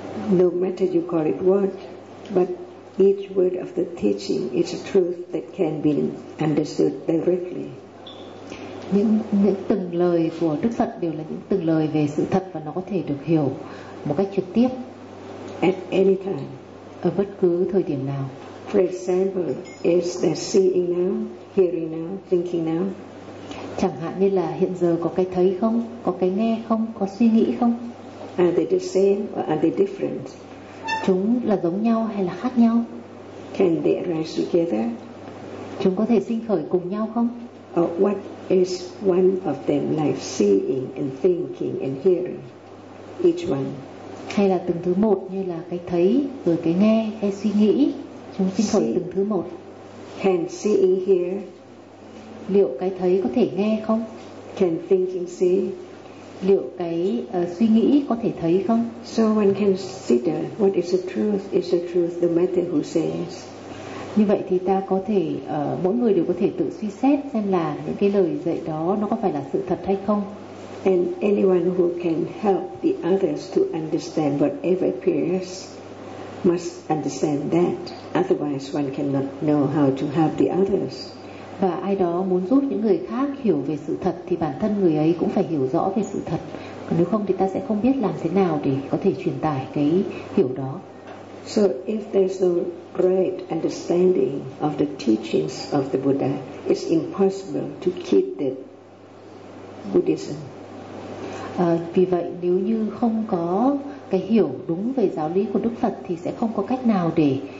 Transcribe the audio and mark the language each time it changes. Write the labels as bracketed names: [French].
[English] No matter you call it what, but each word of the teaching is a truth that can be understood directly. [Vietnamese] Những từng lời của Đức Phật đều là những từng lời về sự thật, và nó có thể được hiểu một cách trực tiếp. [English] At any time. [Vietnamese] Ở bất cứ thời điểm nào. [English] For example, is there seeing now, hearing now, thinking now? [Vietnamese] Chẳng hạn như là hiện giờ có cái thấy không, có cái nghe không, có suy nghĩ không? [English] Are they the same or are they different? [Vietnamese] Chúng là giống nhau hay là khác nhau? [English] Can they arise together? [Vietnamese] Chúng có thể sinh khởi cùng nhau không? [English] Or what is one of them like seeing and thinking and hearing each one? [Vietnamese] Hay là từng thứ một, như là cái thấy rồi cái nghe hay suy nghĩ, chúng sinh khởi từng thứ một. [English] Can seeing hear? [Vietnamese] Liệu cái thấy có thể nghe không? [English] Can thinking see? [Vietnamese] Liệu cái suy nghĩ có thể thấy không? [English] So one can see what is the truth. Is the truth the matter who says? [Vietnamese] Như vậy thì ta có thể mỗi người đều có thể tự suy xét xem là những cái lời dạy đó nó có phải là sự thật hay không. [English] And anyone who can help the others to understand whatever appears must understand that. Otherwise, one cannot know how to help the others. [Vietnamese] Và ai đó muốn giúp những người khác hiểu về sự thật thì bản thân người ấy cũng phải hiểu rõ về sự thật. Còn nếu không thì ta sẽ không biết làm thế nào để có thể truyền tải cái hiểu đó. [English] So if there's no great understanding of the teachings of the Buddha, it's impossible to keep the Buddhism. [Vietnamese] Vì vậy nếu như không có cái hiểu đúng về giáo lý của Đức Phật thì sẽ không có cách nào để